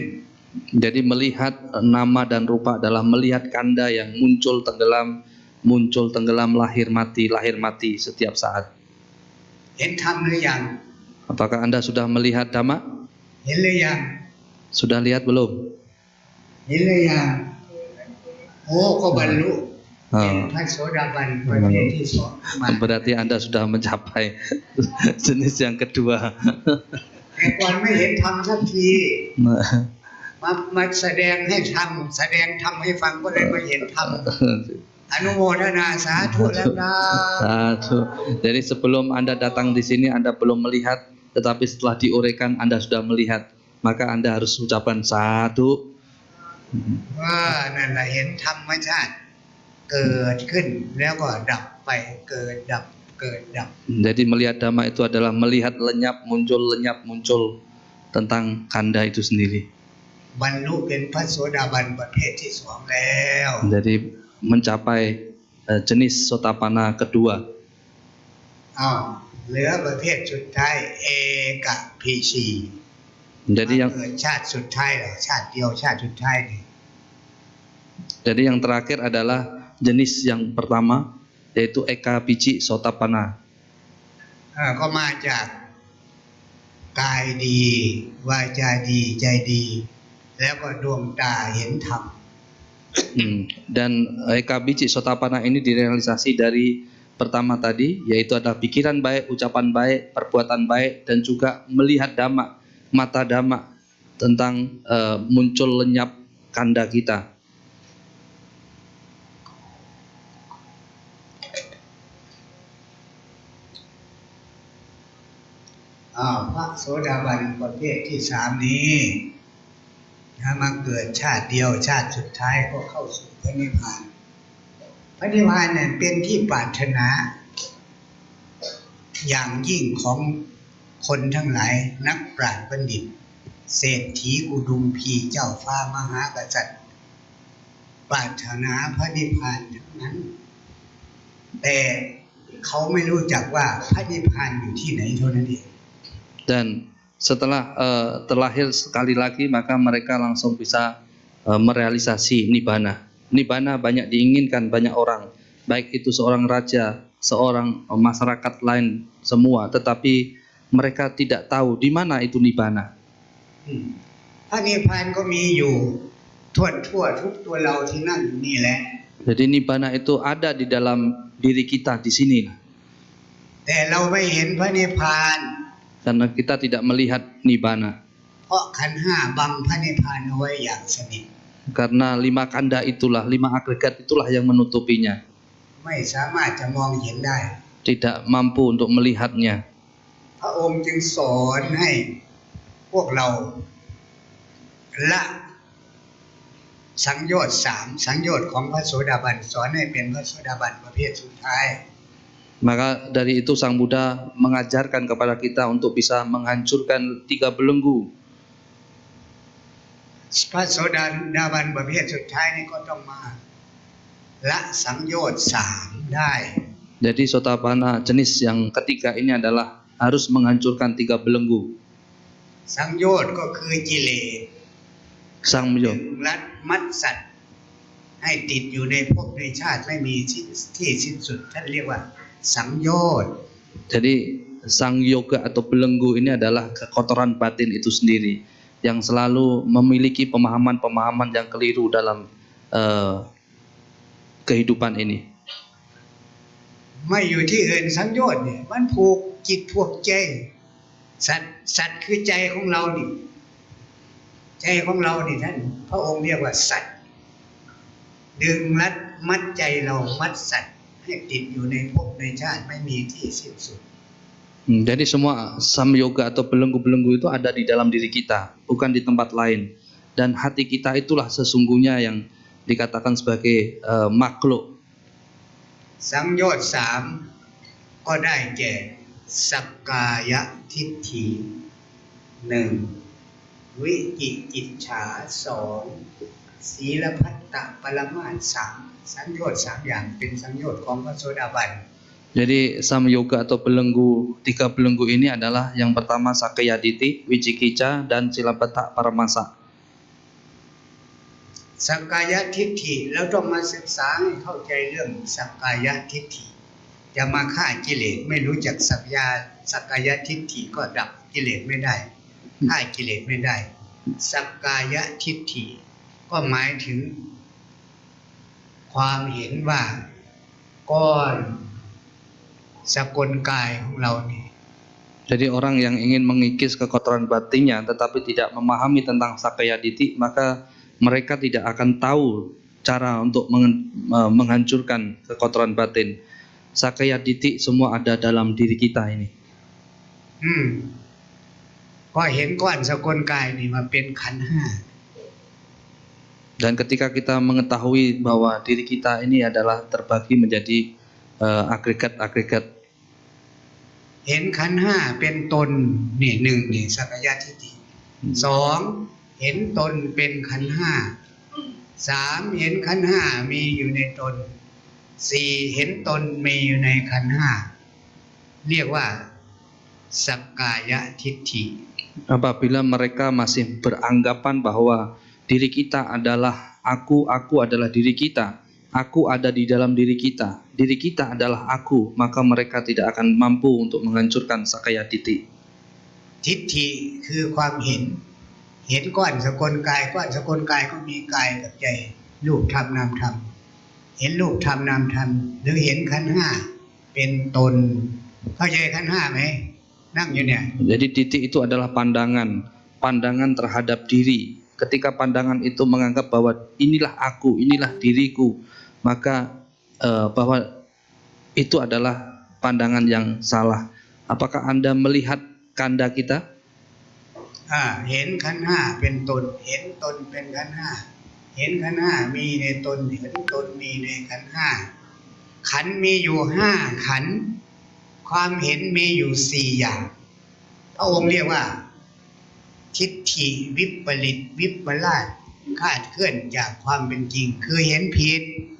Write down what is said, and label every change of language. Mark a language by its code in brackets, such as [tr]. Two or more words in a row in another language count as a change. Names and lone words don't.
[id] Jadi melihat nama dan rupa adalah melihat kanda yang muncul tenggelam, lahir mati setiap saat. [th] เห็นธรรมหรือยัง [id] Apakah Anda sudah melihat dhamma? [th] เห็นหรือยัง [id] Sudah lihat belum? [th] เห็นหรือยังโอ้ก็บรรลุเป็นพระโสดาบันประเภทที่สองมา [id] Berarti Anda sudah mencapai jenis yang kedua. [th] แต่ก่อนไม่เห็นธรรมสักทีมาแสดงให้ธรรมแสดงธรรมให้ฟังก็เลยมาเห็นธรรม อนุโมทนาสาธุแล้วนะ [id] Satu. Jadi sebelum Anda datang di sini Anda belum melihat, tetapi setelah diuraikan Anda sudah melihat, maka Anda harus ucapkan satu. [th] ว่านั่นแหละเห็นธรรมชาติเกิดขึ้นแล้วก็ดับไปเกิดดับ [id] Jadi melihat dhamma itu adalah melihat lenyap muncul tentang kanda itu sendiri. [th] บรรลุเป็นพระโสดาบันประเภทที่สองแล้ว [id] Jadi mencapai jenis Sotapanna kedua. [th] อ้าวเหลือประเภทสุดท้ายเอกพีชี [id] Jadi yang [th] เกิดชาติสุดท้ายเหรอชาติเดียวชาติสุดท้ายนี่ [id] Jadi yang terakhir adalah jenis yang pertama yaitu Eka Pici Sotapanna. [th] ก็มาจากกายดีวาจาดีใจดี แล้วก็ดวงตาเห็นธรรม [id] Dan Eka Pici Sotapanna ini direalisasi dari pertama tadi yaitu ada pikiran baik, ucapan baik, perbuatan baik dan juga melihat dhamma, mata dhamma tentang muncul lenyap kanda kita. [th] พระโสดาบันประเภทที่สามนี้ถ้ามาเกิดชาติเดียวชาติสุดท้ายก็เข้าสู่พระนิพพาน พระนิพพานเนี่ยเป็นที่ปรารถนา อย่างยิ่งของคนทั้งหลายนักปราชญ์บัณฑิต เศรษฐีอุดุมพีเจ้าฟ้ามหากษัตริย์ปรารถนาพระนิพพานทั้งนั้น แต่เขาไม่รู้จักว่าพระนิพพานอยู่ที่ไหนเท่านั้นเอง [id] Dan setelah terlahir sekali lagi maka mereka langsung bisa merealisasi nibbana. Nibbana banyak diinginkan banyak orang, baik itu seorang raja, seorang masyarakat lain semua, tetapi mereka tidak tahu di mana itu nibbana. [th] พระนิพพานก็มีอยู่ทั่วทุกตัวเราที่นั่งอยู่นี่แหละ [id] Jadi nibbana itu ada di dalam diri kita di sini. [th] แต่เราไม่เห็นพระนิพพาน [id] Karena kita tidak melihat nibbana. [th] เพราะขันธ์ห้าบังพระนิพพานเอาไว้อย่างสนิท [id] Karena 5 kanda itulah, 5 agregat itulah yang menutupinya. [th] ไม่สามารถจะมองเห็นได้ [id] Tidak mampu untuk melihatnya. [th] พระองค์จึงสอนให้พวกเราละสังโยชน์3สังโยชน์ของพระโสดาบันสอนให้เป็นพระโสดาบันประเภทสุดท้าย [id] Maka dari itu Sang Buddha mengajarkan kepada kita untuk bisa menghancurkan 3 belenggu. [th] พระโสดาบันประเภทสุดท้ายนี่ก็ต้องมาละสังโยชน์3ได้ [id] Jadi Sotapanna jenis yang ketiga ini adalah harus menghancurkan 3 belenggu. [th] สังโยชน์ก็คือกิเลส [id] Sangyo. [th] รัดมัดสัตว์ให้ติดอยู่ในภพในชาติไม่มีที่สิ้นสุดท่านเรียกว่าสังโยชน์ [id] Jadi sang yoga atau belenggu ini adalah kekotoran batin itu sendiri yang selalu memiliki pemahaman-pemahaman yang keliru dalam kehidupan ini. [th] ไม่อยู่ที่อื่นสังโยชน์เนี่ยมันผูกจิตผูกใจสัตว์คือใจของเรานี่ใจของเรานี่ท่านพระองค์เรียกว่าสัตว์ดึงรัดมัดใจเรามัดสัตว์ให้ติดอยู่ในภพในชาติไม่มีที่สิ้นสุด [id] Jadi semua samyoga atau belenggu-belenggu itu ada di dalam diri kita, bukan di tempat lain. Dan hati kita itulah sesungguhnya yang dikatakan sebagai makhluk. [th] สังโยชน์3ก็ได้แก่สักกายทิฏฐิ1วิจิกิจฉา2ศีลพัตตปรมาส3สังโยชน์3อย่างเป็นสังโยชน์ของพระโสดาบัน [id] Jadi samyoga atau belenggu, 3 belenggu ini adalah yang pertama sakayaditi, wicikica, dan silabbata paramasa. [th] สักกายทิฏฐิเราต้องมาศึกษาให้เข้าใจเรื่องสักกายทิฏฐิจะมาฆ่ากิเลสไม่รู้จักสักกายทิฏฐิก็ดับกิเลสไม่ได้ฆ่ากิเลสไม่ได้สักกายทิฏฐิก็หมายถึงความเห็นว่าก้อนสกลกายของเรานี่ [id] Jadi orang yang ingin mengikis kekotoran batinnya tetapi tidak memahami tentang sakayaditi, maka mereka tidak akan tahu cara untuk menghancurkan kekotoran batin. Sakayaditi semua ada dalam diri kita ini. [th] ก็เห็นก้อนสกลกายนี่มาเป็นขันธ์ห้า [id] Dan ketika kita mengetahui bahwa diri kita ini adalah terbagi menjadi agregat-agregat, [th] เห็นขันธ์ห้าเป็นตนนี่1นี่สักกายทิฏฐิสองเห็นตนเป็นขันธ์ห้าสามเห็นขันธ์ห้ามีอยู่ในตนสี่เห็นตนมีอยู่ในขันธ์ห้าเรียกว่าสักกายทิฏฐิ [id] Apabila mereka masih beranggapan bahwa diri kita adalah aku adalah diri kita, aku ada di dalam diri kita adalah aku, maka mereka tidak akan mampu untuk menghancurkan sakaya titi. [th] ทิฏฐิคือความเห็นก้อนสกลกายก้อนสกลกายก็มีกายกับใจรูปธรรมนามธรรมเห็นรูปธรรมนามธรรมหรือเห็นขันธ์ห้าเป็นตนเข้าใจขันธ์ห้าไหมนั่งอยู่เนี่ย [id] Jadi titik itu adalah pandangan terhadap diri. Ketika pandangan itu menganggap bahwa inilah aku, inilah diriku, maka bahwa itu adalah pandangan yang salah. Apakah Anda melihat kanda kita? [th] เห็นขันธ์ห้าเป็นตนเห็นตนเป็นขันธ์ห้าเห็นขันธ์ห้ามีในตนเห็นตนมีในขันธ์ห้าขันธ์มีอยู่ห้าขันธ์ความเห็นมีอยู่สี่อย่างพระองค์เรียกว่าทิฏฐิวิปริตวิปลาสคลาดเคลื่อนจากความเป็นจริงคือเห็นผิด